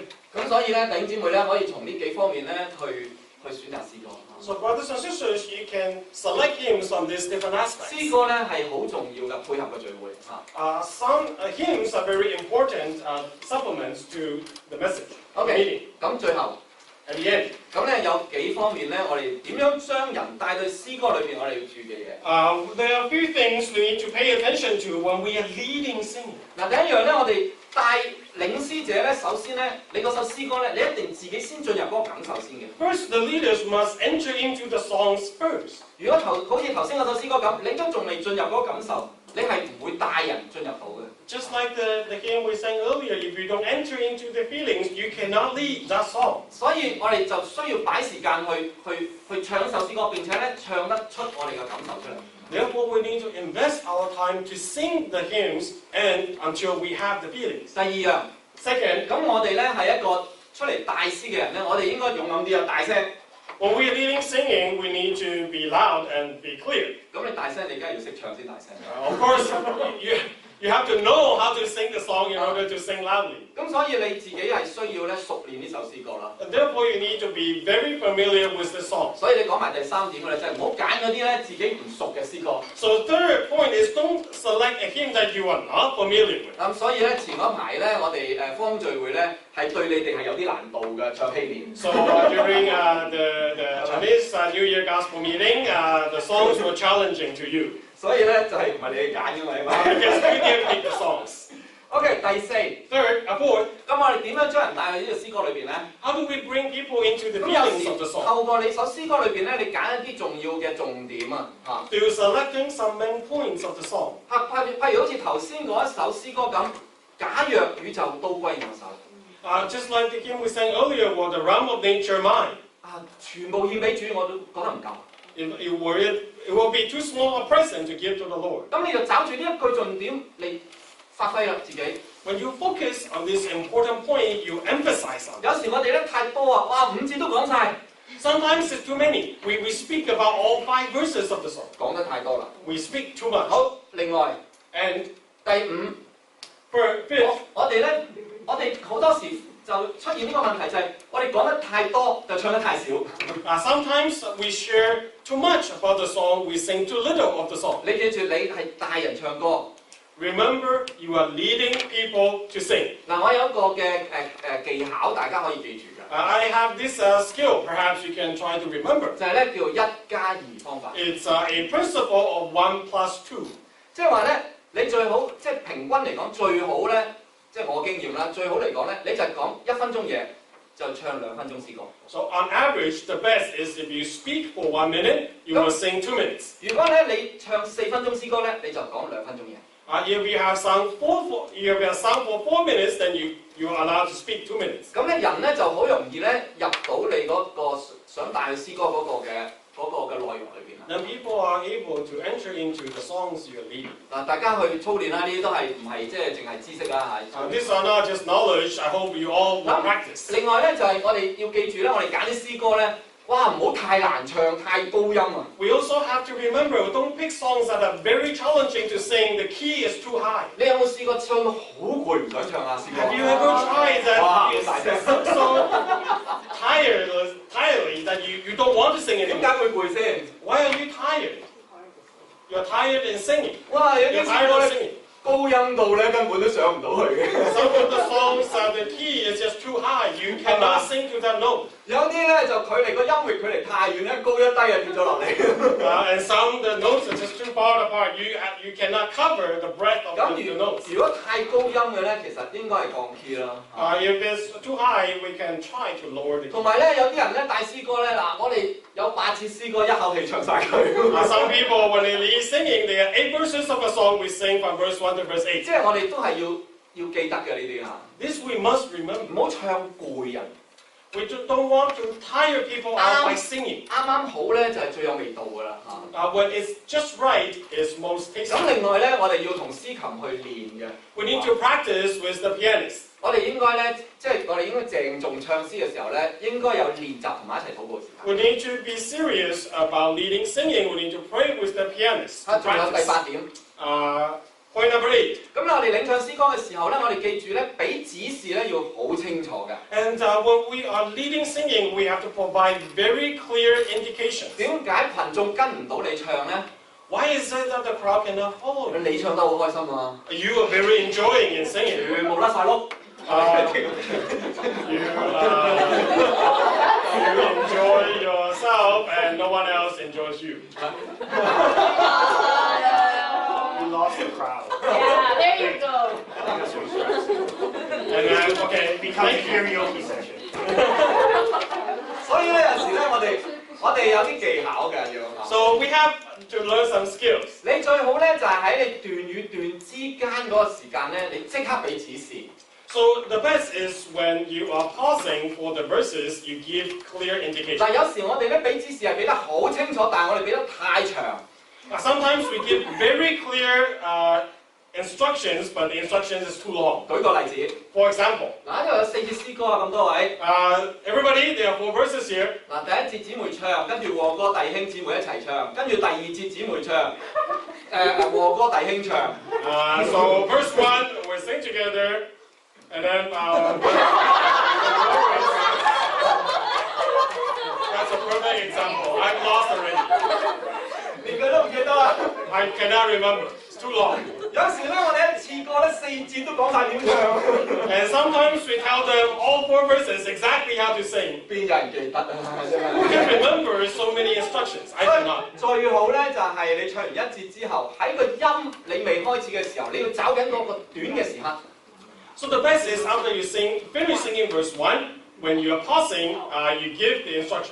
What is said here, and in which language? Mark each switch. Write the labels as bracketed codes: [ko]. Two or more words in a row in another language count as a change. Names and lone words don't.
[yue] 咁所以咧，弟兄姊妹咧，可以從呢幾方面咧去選擇詩歌。 [en] So brothers and sisters, you can select hymns from these different [yue] 詩 [en] aspects. [yue] 歌咧係好重要嘅，配合個聚會啊。 [en] Some hymns are very important supplements to the message, the OK， meaning. [yue] 咁最後 [en] At the end, [yue] 咁咧有幾方面咧，我哋點樣將人帶到詩歌裏邊，我哋要注意嘅。 [en] there are a few things we need to pay attention to when we are leading singing. [yue] 嗱，第一樣咧，我哋帶領詩者咧，首先咧，你嗰首詩歌咧，你一定自己先進入嗰個感受先嘅。 [en] First, the leaders must enter into the songs first. [yue] 如果好似頭先嗰首詩歌咁，你都仲未進入嗰個感受，你係唔會帶人進入到嘅。 [en] Just like the hymn we sang earlier, if you don't enter into the feelings, you cannot lead that song. [yue] 所以我哋就需要擺時間去唱一首詩歌，並且咧唱得出我哋嘅感受出嚟。 [en] Therefore, we need to invest our time to sing the hymns and until we have the feelings. [yue] 第二樣， [en] Second, [yue] 咁我哋咧係一個出嚟帶詩嘅人咧，我哋應該勇敢啲啊，大聲。 [en] when we are leading singing, we need to be loud and be clear. [yue] 咁你大聲，你梗係要識唱先大聲。 [en] Of course, you have to know how to sing the song in order to sing loudly. [yue] 咁所以你自己係需要咧熟練呢首詩歌啦。 [en] And therefore, you need to be very familiar with the song. [yue] 所以你講埋第3點嘅咧，就係唔好揀嗰啲咧自己唔熟嘅詩歌。 [en] So the third point is don't select a hymn that you are not familiar with. [yue] 咁所以咧前嗰排咧，我哋福音聚會咧係對你哋係有啲難度嘅唱禧年。 [en] So during the Chinese New Year Gospel meeting, the songs were challenging to you. [yue] 所以咧就係唔係你哋揀嘅嘛，係咪 [en] Because you didn't pick the songs. [yue] ？OK， 第4， [en] Fourth, [yue] 咁我哋點樣將人帶去呢個詩歌裏邊咧？ [en] how do we bring people into the [yue] 咁有 [en] feelings of the [yue] 時 [en] song? [yue] 透過你首詩歌裏邊咧，你揀一啲重要嘅重點啊，嚇。 [en] Through selecting some main points of the song. [yue] 譬如好似頭先嗰一首詩歌咁，假若宇宙都歸我手， [en] Just like the hymn we sang earlier, was the realm of nature mine. [yue] 全部獻俾主，我都覺得唔夠。 [en] It will be too small a present to give to the Lord. [yue] 咁你就找住呢一句重點嚟發揮啦自己。 [en] When you focus on this important point, you emphasize on it. [yue] 有時我哋咧太多啊，哇5節都講晒， [en] Sometimes it's too many. We speak about all 5 verses of the song. [yue] 講得太多啦。 [en] We speak too much. [yue] 好，另外 [en] And [yue] 第5， [en] fifth, [yue] 我哋好多時就出現呢個問題，就係我哋講得太多，就唱得太少。 [en] sometimes we share too much about the song. We sing too little of the song. [yue] 你記住，你係大人唱歌。 [en] Remember, you are leading people to sing. [yue] 嗱，我有一個嘅技巧，大家可以記住嘅， [en] I have this skill. Perhaps you can try to remember. [yue] 就係咧叫1+2方法。 [en] It's a principle of 1 plus 2. [yue] 即係話咧，你最好即係平均嚟講最好咧，即係我經驗啦，最好嚟講咧，你就係講1分鐘嘢，就唱2分鐘詩歌。 [en] So on average, the best is if you speak for 1 minute, you will sing 2 minutes. [yue] 如果咧你唱4分鐘詩歌咧，你就講2分鐘嘢。 [en] If you have sung for 4 minutes, then you are allowed to speak 2 minutes. [yue] 咁咧人咧就好容易咧入到你嗰個想帶去詩歌嗰個嘅內容裏邊啦。 [en] Then people are able to enter into the songs you're leading. [yue] 嗱，大家去操練啦，呢啲都係唔係即係淨係知識啦嚇。 [en] These are not just knowledge. I hope you all will practice. [yue] 另外咧就係我哋要記住咧，我哋揀啲詩歌咧，哇唔好太難唱、太高音啊！ [en] We also have to remember, don't pick songs that are very challenging to sing. The key is too high. [yue] 你有冇試過唱到好攰唔想唱啊？試過 [en] Have you ever tried that? [yue] 哇 [en] It's [yue] 大聲 [en] so tiredly that you don't want to sing [yue] 點 [en] anymore. [yue] 解會攰先？ [en] Why are you tired? You're tired in singing. [yue] 哇！有 [en] You're [yue] 啲詩 [en] tired [yue] 歌 [en] of [yue] 咧 [en] singing. [yue] 高音到咧根本都上唔到去嘅。 [en] Some of the songs, the key is just too high. You cannot sing to that note. [yue] 有啲咧就距離個音域距離太遠咧，高一低就跌咗落嚟。 [en] And some the notes are just too far apart. You cannot cover the breadth of [yue] 咁 [en] the notes. [yue] 如果太高音嘅咧，其實應該係降 key 啦。 [en] If it's too high, we can try to lower the [yue] 同 [en] key. [yue] 埋咧，有啲人咧帶詩歌咧，嗱，我哋有8次詩歌一口氣唱晒佢。 [en] Some people, when they lead singing, they have 8 verses of a song. We sing from verse 1 to verse 8. [yue] 即係我哋都係要記得嘅呢啲啊， [en] This we must remember. [yue] 唔好唱攰人。 [en] We don't want to tire people out by singing. [yue] 啱啱好咧就係最有味道㗎啦嚇。 [en] When it's just right, it's most [yue] 咁 [en] tasty. [yue] 另外咧，我哋要同司琴去練嘅。 [en] We need to practice with the pianist. [yue] 我哋應該咧，即係我哋應該鄭重唱詩嘅時候咧，應該有練習同埋一齊禱告時間。 [en] We need to be serious about leading singing. We need to pray with the pianist. [yue] 仲有第8點。 [en] Point number 8. [yue] 咁我哋領唱詩歌嘅時候咧，我哋記住咧，俾指示咧要好清楚嘅。 [en] And when we are leading singing, we have to provide very clear indications. [yue] 點解群眾跟唔到你唱咧？ [en] Why is it that the crowd cannot follow you? [yue] 你唱得好開心啊！ [en] You are very enjoying in singing. [yue] 全部甩晒碌。 [en] You enjoy yourself and no one else enjoys you. We lost the crowd. Yeah, there you go. And then, okay, It becomes a karaoke session. [yue] 所以咧有時咧，我哋有啲技巧嘅要。 [en] So we have to learn some skills. [yue] 你最好咧就係喺你段與段之間嗰個時間咧，你即刻俾指示。 [en] So the best is when you are pausing for the verses, you give clear indications. [yue] 嗱，有時我哋咧俾指示係俾得好清楚，但係我哋俾得太長。 [en] Sometimes we give very clear instructions, but the instructions is too long. [yue] 舉個例子， [en] For example, [yue] 嗱，呢度有4節詩歌啊，咁多位。 [en] everybody, there are 4 verses here. [yue] 嗱，第一節姊妹唱，跟住和歌弟兄姊妹一齊唱，跟住第二節姊妹唱，和歌弟兄唱。 [en] So verse 1, we sing together, and then that's a perfect example. I'm lost already. [yue] 連佢都唔記得啊！ [en] I cannot remember. It's too long. [yue] 有時咧，我哋一次過咧4節都講晒點唱， [en] And sometimes we tell them all 4 verses exactly how to sing. [yue] 邊有人記得啊？真 [en] You [yue] 係。 [en] can remember so many instructions. I cannot. [yue] 最好咧就係你唱完一節之後，喺個音你未開始嘅時候，你要找緊嗰個短嘅時刻。 [en] So the best is after you finish singing verse 1, when you are pausing, you give the instruction.